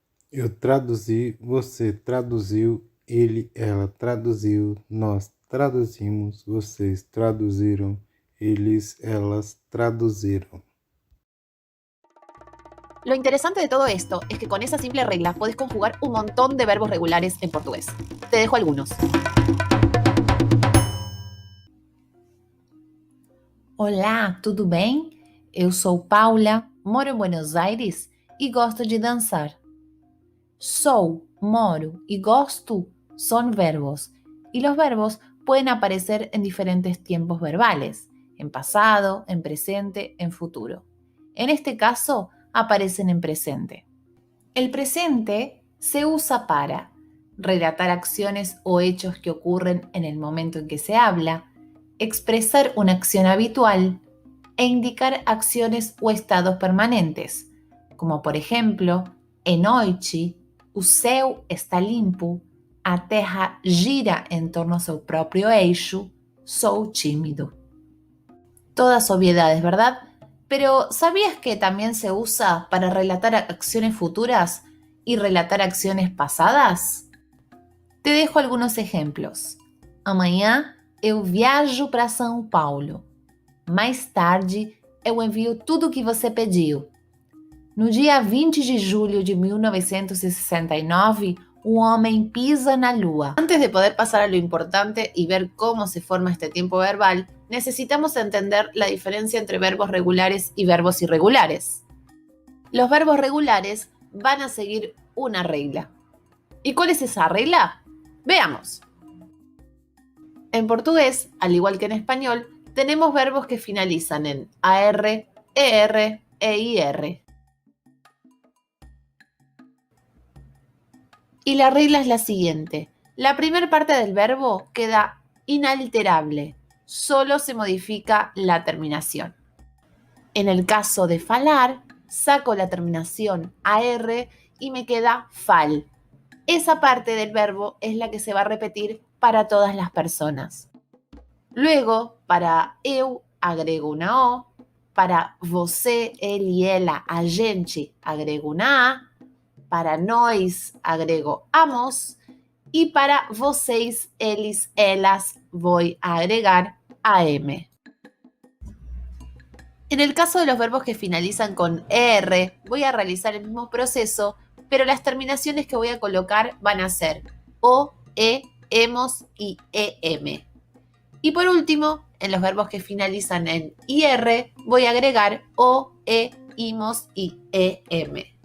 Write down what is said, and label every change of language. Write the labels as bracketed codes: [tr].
[pt] Eu traduzi, você traduziu, ele, ela traduziu, nós traduzimos, vocês traduziram, eles, elas traduziram. [es] Lo interesante de todo esto es que con esa simple regla podés conjugar un montón de verbos regulares en portugués. Te dejo algunos. [pt] Olá, tudo bem? Eu sou Paula, moro em Buenos Aires e gosto de dançar. [es] Sou, moro y gosto son verbos, y los verbos pueden aparecer en diferentes tiempos verbales, en pasado, en presente, en futuro. En este caso, aparecen en presente. El presente se usa para relatar acciones o hechos que ocurren en el momento en que se habla, expresar una acción habitual e indicar acciones o estados permanentes, como por ejemplo, [pt] é noite, o céu está limpo, a terra gira em torno ao seu próprio eixo, sou tímido. [es] Todas obviedades, ¿verdad? Pero ¿sabías que también se usa para relatar acciones futuras y relatar acciones pasadas? Te dejo algunos ejemplos. [pt] Amanhã eu viajo para São Paulo. Mais tarde eu envio tudo o que você pediu. No dia 20 de julho de 1969, un homem pisa na lua. [es] Antes de poder pasar a lo importante y ver cómo se forma este tiempo verbal, necesitamos entender la diferencia entre verbos regulares y verbos irregulares. Los verbos regulares van a seguir una regla. ¿Y cuál es esa regla? Veamos. En portugués, al igual que en español, tenemos verbos que finalizan en AR, ER e IR. Y la regla es la siguiente. La primera parte del verbo queda inalterable. Solo se modifica la terminación. En el caso de falar, saco la terminación AR y me queda fal. Esa parte del verbo es la que se va a repetir para todas las personas. Luego, para eu, agrego una O. Para você, ele e ela, a gente, agrego una A. Para nós, agrego amos. Y para vocês, eles, elas, voy a agregar AM. En el caso de los verbos que finalizan con ER, voy a realizar el mismo proceso, pero las terminaciones que voy a colocar van a ser O, E, hemos y EM. Y por último, en los verbos que finalizan en IR, voy a agregar O, E, imos y EM.